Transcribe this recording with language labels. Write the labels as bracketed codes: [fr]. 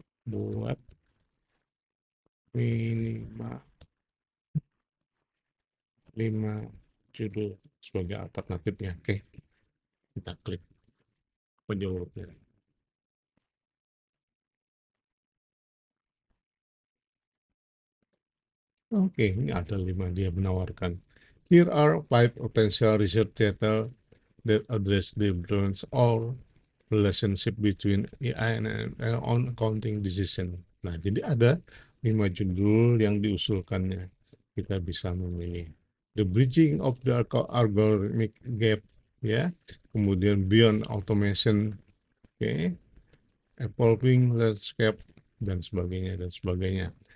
[id] Buat minimal 5 judul sebagai alternatifnya. Oke, kita klik penjawabnya. Oke, ini ada 5 dia menawarkan. [en] Here are 5 potential research data that address the influence or relationship between AI and on accounting decision. [id] Nah, jadi ada 5 judul yang diusulkannya. Kita bisa memilih. The Bridging of the Algorithmic Gap, ya. Kemudian Beyond Automation, oke. Evolving Landscape, dan sebagainya, dan sebagainya.